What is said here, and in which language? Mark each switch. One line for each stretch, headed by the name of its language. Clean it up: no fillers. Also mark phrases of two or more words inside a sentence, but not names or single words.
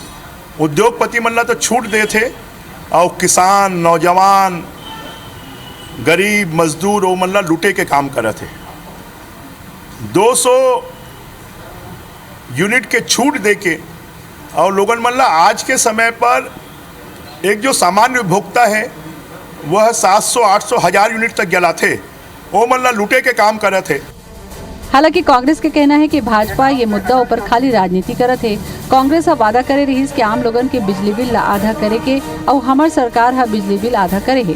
Chhattisgarhi: उद्योगपति मन ला तो छूट दे थे और किसान, नौजवान, गरीब, मजदूर वो मन ला लूटे के काम करत है। 200 यूनिट के छूट दे के और लोगन मन ला आज के समय पर एक जो सामान्य उपभोक्ता है वह 700, 800, 1000 यूनिट तक जलाते, वो मन ला लूटे के काम करत है। हालांकि कांग्रेस के कहना है कि भाजपा ये मुद्दा ऊपर खाली राजनीति करत है। कांग्रेस वादा करे रही कि आम लोगन के बिजली बिल ला आधा करे के और हमार सरकार बिजली बिल आधा करे है।